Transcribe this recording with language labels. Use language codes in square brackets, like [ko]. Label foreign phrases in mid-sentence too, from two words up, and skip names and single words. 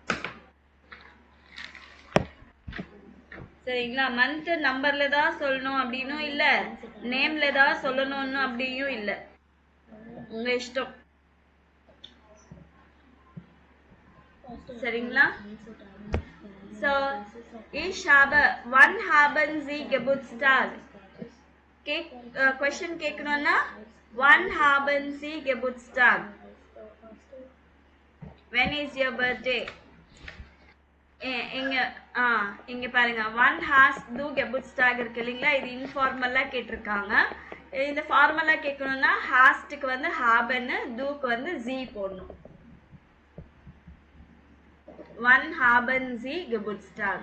[ta] சரிங்களா? [en] month numberல [ta] தான் சொல்லணும் அப்படின்னும் இல்ல, நேம்ல தான் சொல்லணும்னு அப்படியும் இல்ல. உங்க இஷ்டம். சரிங்களா? [de] So, ich habe, wann haben Sie Geburtstag? Question கேட்கணும்னா wann haben Sie Geburtstag? [en] When is your birthday? [ta] இங்க பாருங்க. [de] Wann hast du Geburtstag [ta] இருக்கு இல்லைங்களா? இது இன்ஃபார்மலா கேட்டிருக்காங்க. இந்த ஃபார்மலா கேட்கணும்னா ஹாஸ்டுக்கு வந்து ஹாபன்னு, டூக்கு வந்து ஜி போடணும். [de] Wann haben Sie Geburtstag.